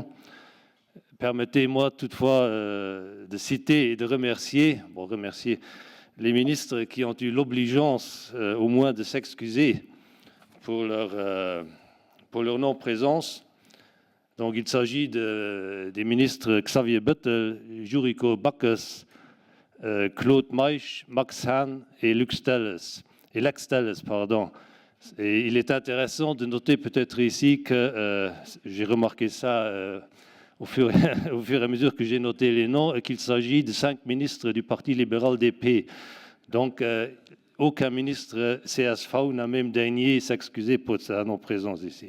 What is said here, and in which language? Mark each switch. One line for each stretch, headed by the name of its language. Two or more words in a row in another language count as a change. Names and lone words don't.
French: Permettez-moi toutefois de citer et de remercier les ministres qui ont eu l'obligeance au moins de s'excuser pour leur non-présence. Donc, il s'agit des ministres Xavier Bettel, Juriko Bakkes, Claude Maisch, Max Hahn et Lex Telles. Et il est intéressant de noter peut-être ici que j'ai remarqué ça au fur et à mesure que j'ai noté les noms, qu'il s'agit de 5 ministres du Parti libéral DP. Donc, aucun ministre CSV n'a même daigné s'excuser pour sa non-présence ici.